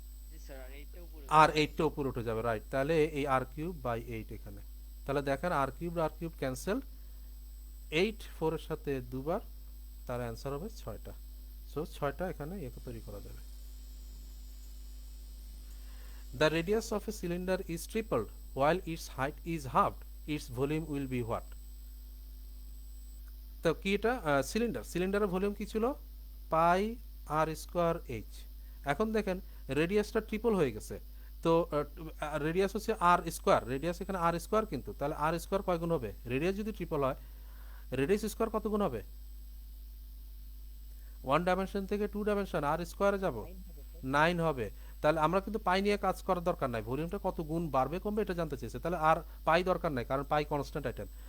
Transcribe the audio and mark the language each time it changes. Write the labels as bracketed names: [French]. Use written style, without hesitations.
[Bangla] জি sir, আর এইটা উপরে আর 8টা উপরে উঠে যাবে, রাইট, তাহলে এই r/8 এখানে, তাহলে দেখেন r/কিউব ক্যান্সেল, 8 4 এর সাথে দুবার, তার অ্যান্সার হবে 6টা, সো 6টা এখানে তৈরি করা যাবে। [English] The radius of a cylinder is tripled while its height is halved, its volume will be what? [Bangla] তো কি এটা সিলিন্ডারের ভলিউম কি ছিল পাই আর স্কোয়ার এইচ, এখন দেখেন রেডিয়াসটা ট্রিপল হয়ে গেছে, তো রেডিয়াস হচ্ছে আর স্কোয়ার, রেডিয়াস এখানে আর স্কোয়ার, কিন্তু তাহলে আর স্কোয়ার কয় গুণ হবে, রেডিয়াস যদি ট্রিপল হয় রেডিয়াস স্কোয়ার কত গুণ হবে, 1 ডাইমেনশন থেকে 2 ডাইমেনশন আর স্কোয়ারে যাব 9 হবে, তাহলে আমরা কিন্তু পাই নিয়ে কাজ করার দরকার নাই, ভলিউমটা কত গুণ বাড়বে কমবে এটা জানতে চেয়েছে, তাহলে আর পাই দরকার নাই, কারণ পাই কনস্ট্যান্ট আইটেম,